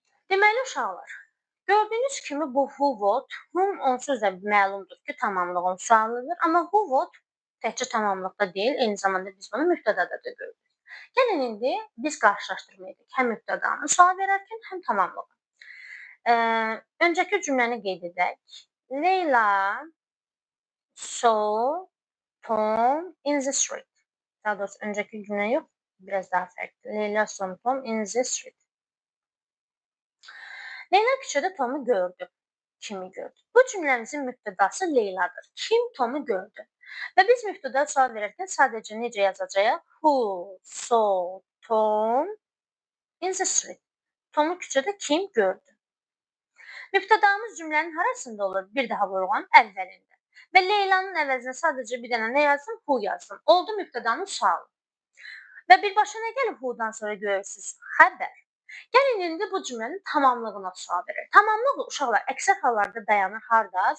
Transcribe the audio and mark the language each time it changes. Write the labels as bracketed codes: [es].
[az] Deməli uşaqlar, gördüyünüz kimi bu who, what, whom onsuz da məlumdur ki, tamamlığın sualıdır. Amma who, what təkcə tamamlıqda deyil, eyni zamanda biz bunu mübtədada da görürük. Gəlin indi biz qarşılaşdırma edək. Həm mübtədanı sual verərkən, həm tamamlığı. Öncəki cümləni qeyd edək. [en] Leyla saw Tom in the street. [az] Daha doğrusu öncəki cümlə yox, biraz daha fərqli. [en] Leyla saw Tom in the street. [az] Leyla küçədə Tomu gördü. Kimi gördü? Bu cümləmizin mübtədası Leyladır. Kim Tomu gördü? Və biz mübtəda sual verərkən sadəcə necə yazacağıq? [en] Who saw Tom in the street? [az] Tomu küçədə kim gördü? Mübtədamız cümlənin harasında olur? Bir daha vurğulam, əvvəlində. Və Leylanın əvəzinə sadəcə bir dənə nə yazdım? Who yazdım. Oldu mübtədanın sualı. Və birbaşa nə gəlir who'dan sonra görürsünüz? Xəbər. Gəlin indi bu cümlənin tamamlığına sual verək. Tamamlıq uşaqlar əksər hallarda dayanır harda?